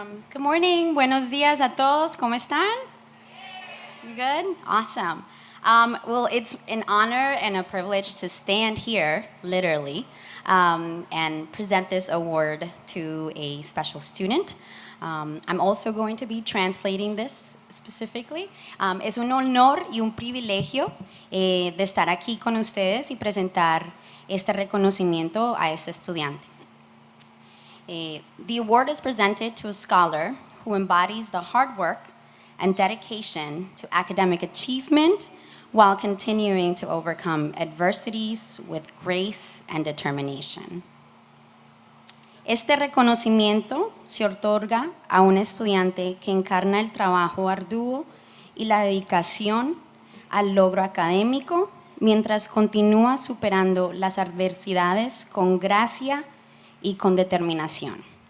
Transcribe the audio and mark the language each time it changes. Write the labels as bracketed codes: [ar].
[en] Good morning, [es] buenos días a todos. ¿Cómo están? [en] You good? Awesome. Well, it's an honor and a privilege to stand here, literally, and present this award to a special student. I'm also going to be translating this specifically. [es] Es un honor y un privilegio de estar aquí con ustedes y presentar este reconocimiento a este estudiante. [en] The award is presented to a scholar who embodies the hard work and dedication to academic achievement while continuing to overcome adversities with grace and determination. [es] Este reconocimiento se otorga a un estudiante que encarna el trabajo arduo y la dedicación al logro académico mientras continúa superando las adversidades con gracia y con determinación.